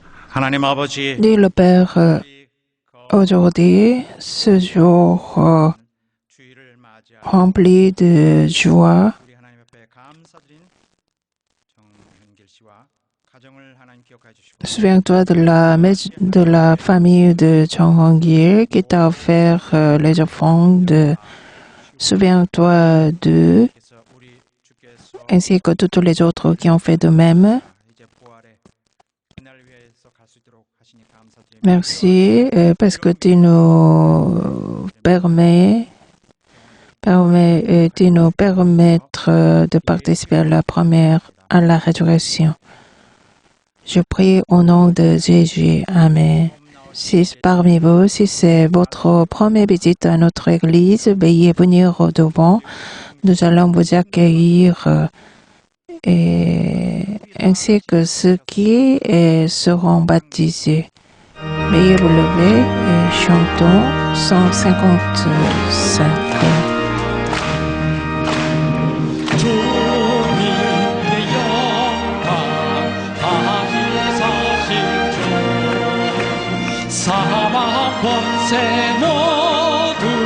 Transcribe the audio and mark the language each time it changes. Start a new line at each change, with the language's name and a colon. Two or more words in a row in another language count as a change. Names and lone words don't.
Korean: 하나님 아버지,
French: Dit le Père, aujourd'hui, ce jour
Korean: 주일을 맞이하여
French: rempli de joie,
Korean: 우리 하나님 앞에 감사드린 정현길 씨와 가정을 하나님 기억해 주시고
French: souviens-toi de la famille de Chong Hong-il qui t'a offert les offrandes. Souviens-toi d'eux,
Korean: 그래서 우리 주께서
French: ainsi que tous les autres qui ont fait de même.
Korean: 이제 부활의 그날 위해서 갈 수 있도록 하시니 감사드립니다.
French: Merci parce que tu nous permettre de participer à la résurrection. Je prie au nom de Jésus. Amen. Si parmi vous, si c'est votre première visite à notre église, veuillez venir au devant. Nous allons vous accueillir ainsi que ceux qui seront baptisés. Veuillez vous lever et chantons 155.
Korean: 주님의 영광 다시 사신 주 사망 권세 모두